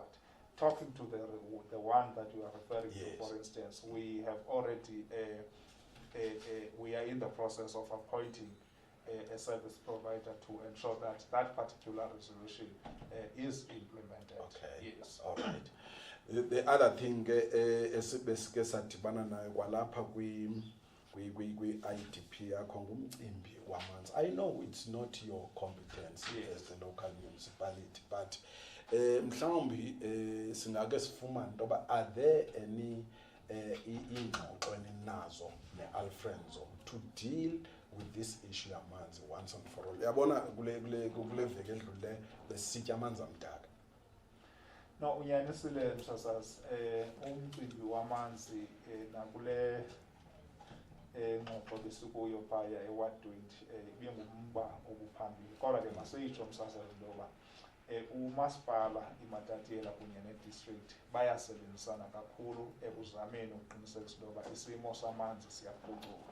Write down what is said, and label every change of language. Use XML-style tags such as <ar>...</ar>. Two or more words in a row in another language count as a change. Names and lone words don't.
<en>Talking to the one that you are referring to, for instance, we have already, we are in the process of appointing a service provider to ensure that that particular resolution is implemented. Okay. Yes. All right. The other thing</en> <xh>esibesike sadibana nayo kwalapha kwi-IDP yakho ngumcimbi wamanzi.</xh> <en>I know it's not your competence as the local municipality, but</en> <xh>mhlawumbi singake sifumane intoba</xh> <en>are there any</en> <xh>ingxoxo eninazo ne-Alfrenzo</xh> <en>to deal with this issue yamanzi once and for all?</en> <xh>Yabona kule veki edlule besitya amanzi amdaka. No, unyanisile msasazi umcimbi wamanzi nakule ngxoxo besikuyo phaya eWard 20 ibingumba obuphambili kodwa ke masitsho msasazi ngoba umasipala iMatatiele kunye nedistrict bayasebenzisana kakhulu ekuzameni ukuqinisekisa ukuba isimo samanzi siyaphucuka.</xh>